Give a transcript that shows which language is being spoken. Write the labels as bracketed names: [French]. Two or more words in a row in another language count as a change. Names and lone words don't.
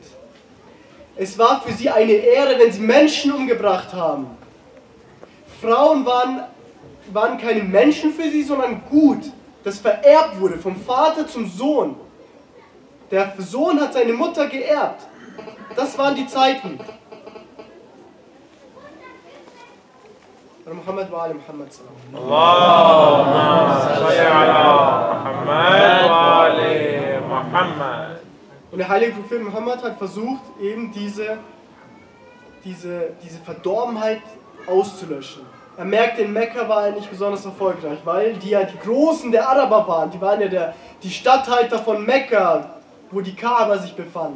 [German] Es war für sie eine Ehre, wenn sie Menschen umgebracht haben. Frauen waren keine Menschen für sie, sondern Gut, das vererbt wurde vom Vater zum Sohn. Der Sohn hat seine Mutter geerbt. Das waren die Zeiten. [Arabic] محمد وآل محمد صلى الله اللهم صل على محمد وآل محمد. [German] Und der heilige Prophet Muhammad hat versucht, eben diese Verdorbenheit auszulöschen. Er merkte, in Mekka war er nicht besonders erfolgreich, weil die ja die Großen der Araber waren. Die waren ja die Statthalter von Mekka, wo die Kaaba sich befand.